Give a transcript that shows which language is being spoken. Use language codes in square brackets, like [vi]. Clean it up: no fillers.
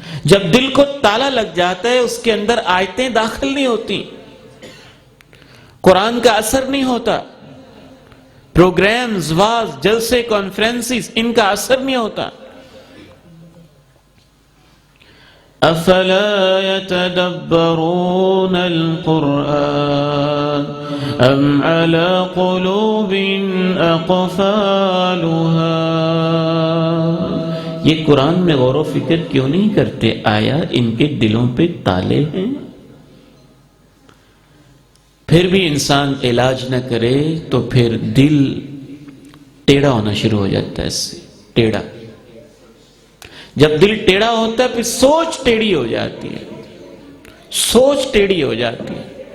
[ur] جب دل کو تالا لگ جاتا ہے اس کے اندر آیتیں داخل نہیں ہوتی، قرآن کا اثر نہیں ہوتا، پروگرامز، واز، جلسے، کانفرنسز، ان کا اثر نہیں ہوتا. [ar] افلا يتدبرون القرآن ام على قلوب اقفالها. [ur] یہ قرآن میں غور و فکر کیوں نہیں کرتے؟ آیا ان کے دلوں پہ تالے ہیں؟ پھر بھی انسان علاج نہ کرے تو پھر دل ٹیڑھا ہونا شروع ہو جاتا ہے. اس سے ٹیڑھا، جب دل ٹیڑھا ہوتا ہے پھر سوچ ٹیڑھی ہو جاتی ہے، سوچ ٹیڑھی ہو جاتی ہے.